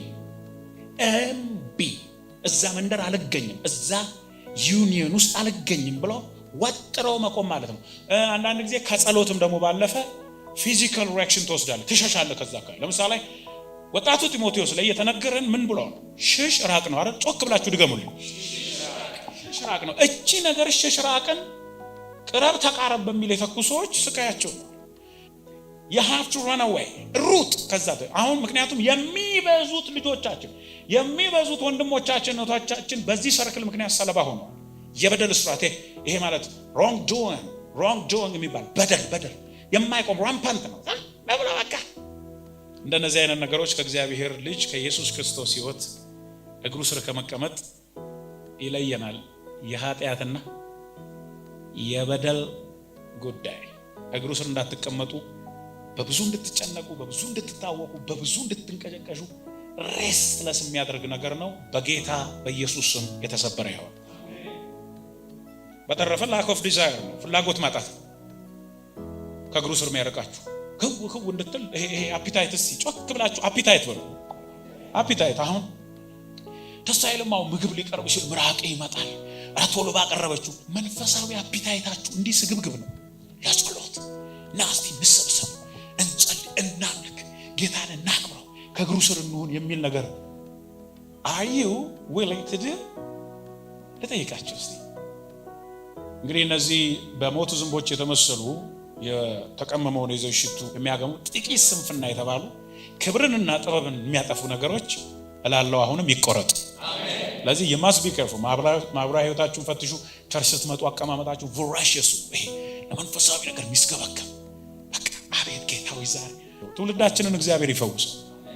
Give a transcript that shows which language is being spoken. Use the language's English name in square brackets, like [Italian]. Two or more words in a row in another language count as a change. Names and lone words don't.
[Amharic] እዛ መንደር አልገኝም፣ እዛ ዩኒየን ውስጥ አልገኝም ብሎ ወጥረው መቆም ማለት ነው። አንዳንድ ጊዜ ከጸሎትም ደግሞ ባለፈ [English] physical reaction [Amharic] ትወስዳለህ፣ ትሸሻለህ ከዛ ጋር። ለምሳሌ ወጣቱ ጢሞቴዎስ ላይ የተነገረን ምን ብሎ ነው? ሽሽ ራቅ ነው አይደል? ጮክ ብላችሁ ድገሙልኝ። ሽሽ ራቅ ነው። እቺ ነገር ሽሽ ራቅን ቅረብ ተቃረብ በሚል የተኩ ሰዎች ስቃያቸው ነው። [English] you have to run away [Amharic] ሩጥ ከዛ። አሁን ምክንያቱም የሚበዙት ልጆቻችን የሚበዙት ወንድሞቻችን እህቶቻችን በዚህ ሰርክል ምክንያት ሰለባ ሆነዋል። የበደል ስርዓት ይሄ ማለት [English] wrong doing [Amharic] የሚባል በደል የማይቆም rampant ነው። ለብላ በቃ እንደነዚህ አይነት ነገሮች ከእግዚአብሔር ልጅ ከኢየሱስ ክርስቶስ ሕይወት እግሩ ስር ከመቀመጥ ይለየናል። የኃጢአትና የበደል ጉዳይ እግሩ ስር እንዳትቀመጡ፣ በብዙ እንድትጨነቁ፣ በብዙ እንድትታወቁ፣ በብዙ እንድትንቀጨቀሹ ሬስትለስ የሚያደርግ ነገር ነው። በጌታ በኢየሱስ ስም የተሰበረ ይሁን። በተረፈ [English] lack of desire [Amharic] ነው፣ ፍላጎት ማጣት ከእግሩ ስር የሚያርቃችሁ ክው እንድትል ይሄ አፒታይት። እስቲ ጮክ ብላችሁ አፒታይት በሉ። አፒታይት አሁን ተሳይልማው ምግብ ሊቀርብ ሲል ምራቅ ይመጣል። ቶሎ ባቀረበችው መንፈሳዊ አፒታይታችሁ እንዲህ ስግብግብ ነው። ለጸሎት ናስቲ እንሰብሰብ፣ እንጸልይ፣ እናምልክ፣ ጌታን እናክብረው፣ ከእግሩ ስር እንሁን የሚል ነገር [English] are you willing to do? [Amharic] ለጠይቃችሁ እስቲ። እንግዲህ እነዚህ በሞቱ ዝንቦች የተመሰሉ የተቀመመውን የዘይት ሽቱ የሚያገሙ ጥቂት ስንፍና የተባሉ ክብርንና ጥበብን የሚያጠፉ ነገሮች እላለሁ አሁንም ይቆረጡ። አሜን። ለዚህ [English] you must be careful። [Amharic] ማህበራዊ ህይወታችሁን ፈትሹ። ቸርች ስትመጡ አቀማመጣችሁ ቮራሽየስ፣ ይሄ ለመንፈሳዊ ነገር የሚስገበገብ በቃ አቤት ጌታው ይዛል። ትውልዳችንን እግዚአብሔር ይፈውሰው።